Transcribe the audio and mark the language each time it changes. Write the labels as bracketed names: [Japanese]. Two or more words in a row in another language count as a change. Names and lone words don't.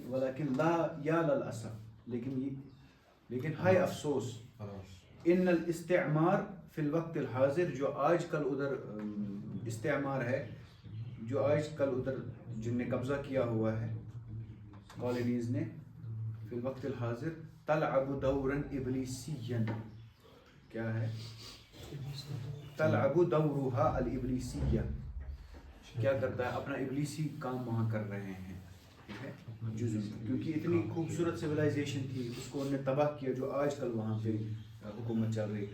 [Arabic] ولیکن لا یا للاسف، [Urdu] لیکن ہائے افسوس. [Arabic] ان الاستعمار فی الوقت الحاضر، [Urdu] جو آج کل ادھر استعمار ہے، جو آج کل ادھر جن نے قبضہ کیا ہوا ہے کالونیز نے، [Arabic] فی الوقت الحاضر تلعب دورا ابلیسیا، [Urdu] کیا ہے؟ [Arabic] تلعب دورها الابلیسیہ، [Urdu] کیا کرتا ہے؟ اپنا ابلیسی کام وہاں کر رہے ہیں. ٹھیک ہے، کیونکہ اتنی خوبصورت سویلائزیشن تھی، اس کو انہوں نے تباہ کیا، جو آج کل وہاں پہ حکومت چل رہی.